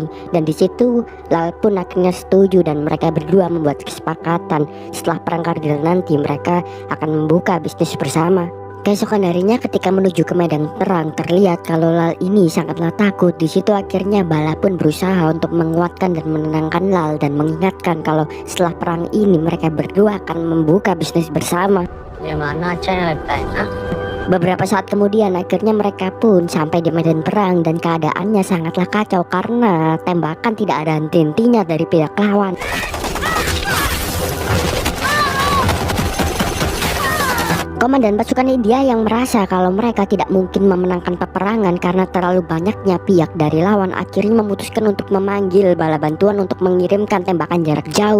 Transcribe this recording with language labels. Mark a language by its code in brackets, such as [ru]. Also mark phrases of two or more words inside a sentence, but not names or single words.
[id] Dan di situ Lal pun akhirnya setuju dan mereka berdua membuat kesepakatan setelah perang Kargil nanti mereka akan membuka bisnis bersama. Keesokan harinya ketika menuju ke medan perang terlihat kalau Lal ini sangatlah takut. Di situ akhirnya Bala pun berusaha untuk menguatkan dan menenangkan Lal dan mengingatkan kalau setelah perang ini mereka berdua akan membuka bisnis bersama. [hi] ये मानना अच्छा नहीं लगता है ना? [id] Beberapa saat kemudian akhirnya mereka pun sampai di medan perang dan keadaannya sangatlah kacau karena tembakan tidak ada henti-hentinya dari pihak lawan. Komandan pasukan India yang merasa kalau mereka tidak mungkin memenangkan peperangan karena terlalu banyaknya pihak dari lawan akhirnya memutuskan untuk memanggil bala bantuan untuk mengirimkan tembakan jarak jauh.